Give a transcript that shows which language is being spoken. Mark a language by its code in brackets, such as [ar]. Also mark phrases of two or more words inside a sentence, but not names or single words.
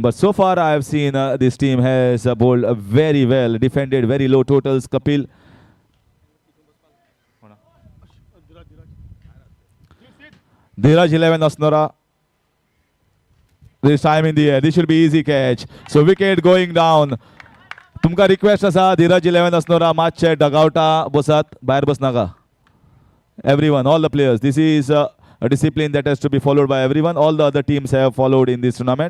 [en] But so far, I have seen this team has bowled very well, defended very low totals. Kapil. DHIRAJ 11, ASSONORA. This time in the air. This should be easy catch. So wicket going down. [kok] तुमका रिक्वेस्ट असा DHIRAJ 11 ASSONORA मातशे डगआउटा बसात भायर बसनाका. [en] Everyone, all the players. This is a discipline that has to be followed by everyone. All the other teams have followed in this tournament.